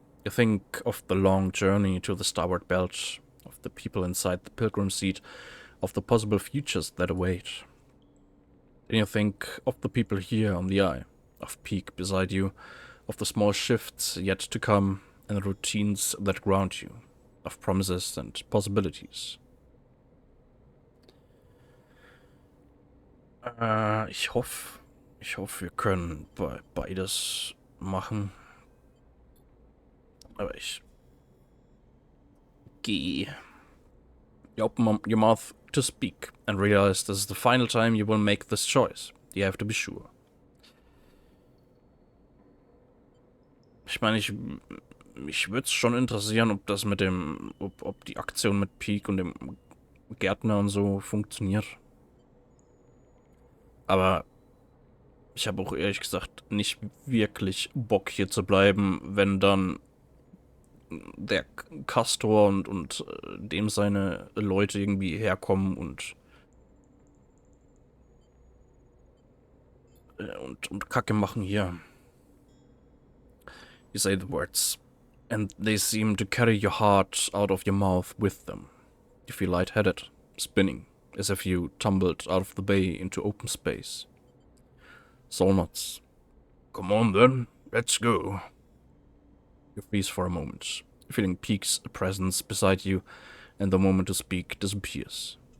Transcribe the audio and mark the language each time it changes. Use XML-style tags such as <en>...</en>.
<en>You think of the long journey to the starboard belt, of the people inside the pilgrim seat, of the possible futures that await. Then you think of the people here on the eye, of Peak beside you, of the small shifts yet to come, and the routines that ground you, of promises and possibilities.</en> <de>Ich hoffe, wir können beides machen. Aber ich gehe.</de> <en>You open your mouth to speak and realize this is the final time you will make this choice. You have to be sure.</en> <de>Ich meine, mich würde es schon interessieren, ob das mit dem, ob die Aktion mit Peak und dem Gärtner und so funktioniert. Aber ich habe auch ehrlich gesagt nicht wirklich Bock hier zu bleiben, wenn dann der Castor und dem seine Leute irgendwie herkommen und Kacke machen hier.</de> <en>You say the words, and they seem to carry your heart out of your mouth with them. You feel lightheaded, spinning, as if you tumbled out of the bay into open space. Soul nods. Come on then, let's go. You freeze for a moment, feeling Peak's presence beside you, and the moment to speak disappears.</en>